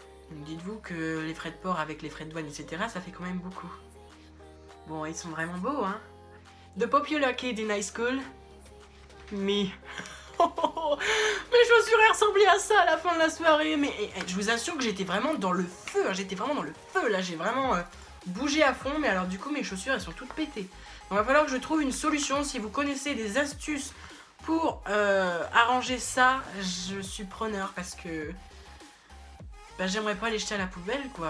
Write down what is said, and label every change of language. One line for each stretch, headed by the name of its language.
French: Donc dites-vous que les frais de port avec les frais de douane, etc., ça fait quand même beaucoup. Bon, ils sont vraiment beaux, hein.
English: The popular kid in high school, me.
French: Mes chaussures elles ressemblaient à ça à la fin de la soirée, mais je vous assure que j'étais vraiment dans le feu, hein. J'étais vraiment dans le feu, là, j'ai vraiment bougé à fond, mais alors du coup mes chaussures elles sont toutes pétées. Donc il va falloir que je trouve une solution. Si vous connaissez des astuces pour arranger ça, je suis preneur, parce que bah, j'aimerais pas les jeter à la poubelle, quoi.